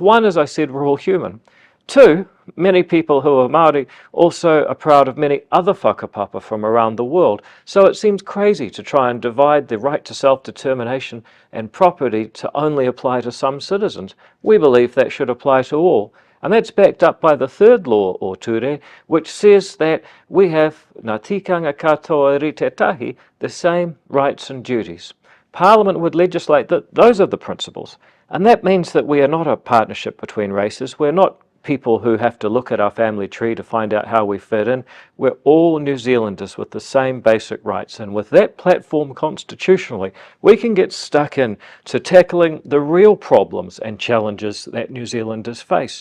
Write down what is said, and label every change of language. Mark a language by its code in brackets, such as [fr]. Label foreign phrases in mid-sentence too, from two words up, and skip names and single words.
[en] One, as I said, we're all human. Two, many people who are Māori also are proud of many other whakapapa from around the world, so it seems crazy to try and divide the right to self-determination and property to only apply to some citizens. We believe that should apply to all. And that's backed up by the third law, or ture, which says that we have [mi] ngā tikanga katoa rei te tahi, [en] the same rights and duties. Parliament would legislate that those are the principles. And that means that we are not a partnership between races. We're not people who have to look at our family tree to find out how we fit in. We're all New Zealanders with the same basic rights. And with that platform constitutionally, we can get stuck in to tackling the real problems and challenges that New Zealanders face.